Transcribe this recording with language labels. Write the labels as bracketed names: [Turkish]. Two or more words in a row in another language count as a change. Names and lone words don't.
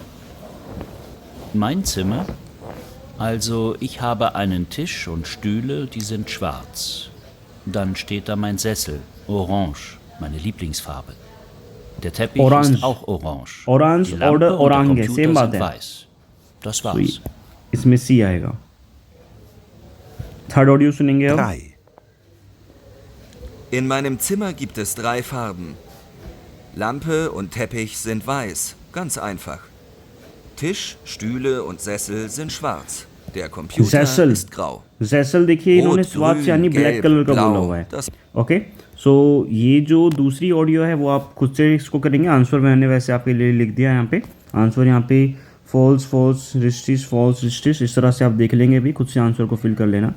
[German] Mein Zimmer? Also, ich habe einen Tisch und Stühle, die sind schwarz. Dann steht da mein Sessel, orange, meine Lieblingsfarbe. Der Teppich Orange. ist auch orange. Orange Die Lampe oder und der Orange, Computer [Hindi] same बात [German] sind [Hindi] है। [German] weiß. Das war's. [Hindi] इसमें सी आएगा। थर्ड ऑडियो सुनेंगे अब। [German] 3. In meinem Zimmer gibt es 3 Farben. Lampe und Teppich sind weiß, ganz einfach. Tisch, Stühle und Sessel sind schwarz. Der Computer Sessel. ist grau. [Hindi] जैसल देखिए इन्होंने [German] Rot, [Hindi] स्वाद [German] grün, [Hindi] यानी ब्लैक [German] gelb, [Hindi] कलर का [German] blau, [Hindi] बोला हुआ है। [German] das- [Hindi] ओके, सो ये जो दूसरी ऑडियो है वो आप खुद से इसको करेंगे। आंसर मैंने वैसे आपके लिए लिख दिया है यहाँ पे। आंसर यहाँ पे [German] falsch falsch richtig falsch richtig, [Hindi] इस तरह से आप देख लेंगे भी, खुद से आंसर को फिल कर लेना।